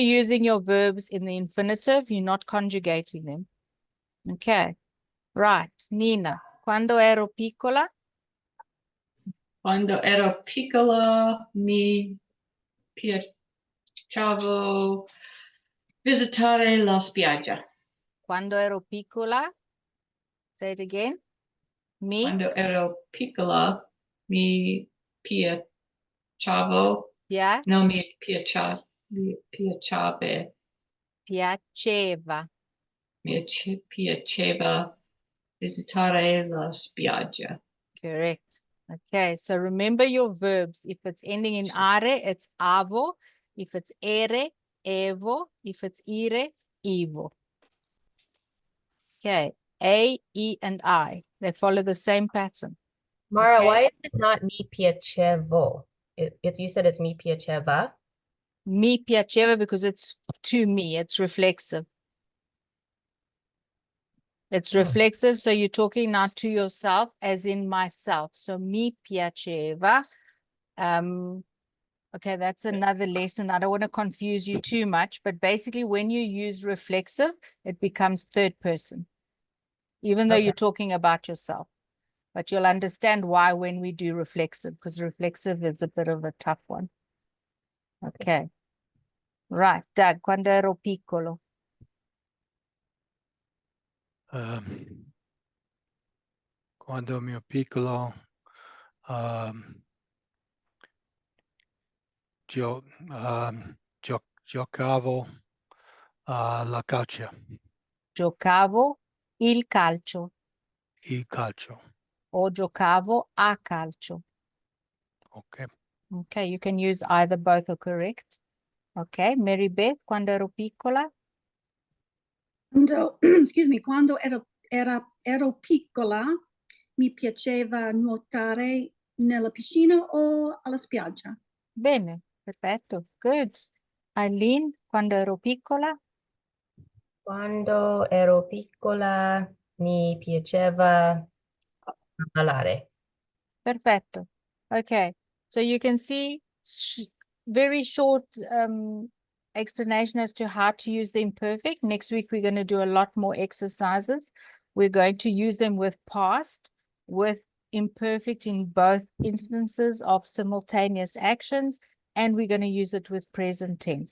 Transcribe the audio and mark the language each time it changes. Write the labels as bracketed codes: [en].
[en] you're using your verbs in the infinitive, you're not conjugating them. Okay. Right. [it] Nina, quando ero piccola, Quando ero piccola mi piaceva visitare la spiaggia. quando ero piccola, [en] say it again. [it] Mi, Quando ero piccola mi piaceva, pia, no mi piaceva, piaceva. piaceva visitare la spiaggia. [en] Correct. Okay, so remember your verbs. If it's ending in are, it's avo. If it's ere, evo. If it's ire, ivo. Okay, A, E, and I. They follow the same pattern. Mara, Okay. why is it not [it] mi piacevo? [en] You said it's [it] mi piaceva. Mi piaceva [en] because it's to me, it's reflexive. It's reflexive, so you're talking now to yourself as in myself. [it] So mi piaceva. [en] Okay, that's another lesson. I don't want to confuse you too much, but basically when you use reflexive, it becomes third person, even though Okay. you're talking about yourself. But you'll understand why when we do reflexive, because reflexive is a bit of a tough one. Okay. Right, [it] Doug, quando ero piccolo. Quando mio piccolo, giocavo la calcio, Giocavo il calcio il calcio. o giocavo a calcio. [en] Okay. Okay, you can use either, both are correct. Okay, [it] Mary Beth, quando ero piccola. Quando, [en] excuse me, [it] quando ero piccola, mi piaceva nuotare nella piscina o alla spiaggia. Bene, perfetto, [en] good. [it] Eileen, quando ero piccola. Quando ero piccola mi piaceva ballare. Perfetto. [en] Okay, so you can see very short explanation as to how to use the imperfect. Next week, we're going to do a lot more exercises. We're going to use them with past, with imperfect in both instances of simultaneous actions, and we're going to use it with present tense.